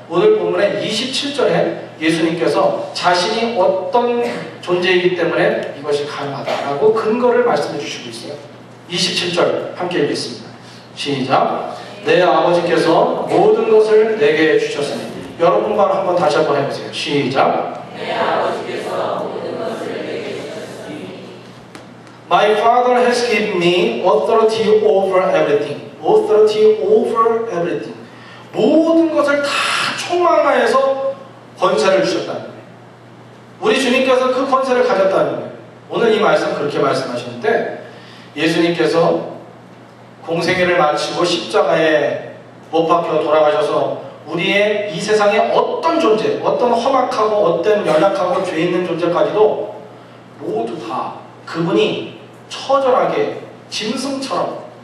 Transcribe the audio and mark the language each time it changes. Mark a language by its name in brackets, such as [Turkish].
[Korean] 오늘 본문의 27절에 예수님께서 자신이 어떤 존재이기 때문에 이것이 가능하다라고 근거를 말씀해 주시고 있어요. 27절 함께 읽겠습니다. 시작. 내 아버지께서 모든 것을 내게 주셨으니. 여러분과 한번 다시 한번 해보세요. 시작. 내 아버지께서 모든 것을 내게 주셨으니. [English] My Father has given me authority over everything. Authority over everything. [Korean] 모든 것을 다 총망하여서 권세를 주셨다는 거예요. 우리 주님께서 그 권세를 가졌다는 거예요. 오늘 이 말씀 그렇게 말씀하시는데 예수님께서 공생애를 마치고 십자가에 못 박혀 돌아가셔서 우리의 이 세상의 어떤 존재, 어떤 험악하고 어떤 연약하고 죄 있는 존재까지도 모두 다 그분이 처절하게 짐승처럼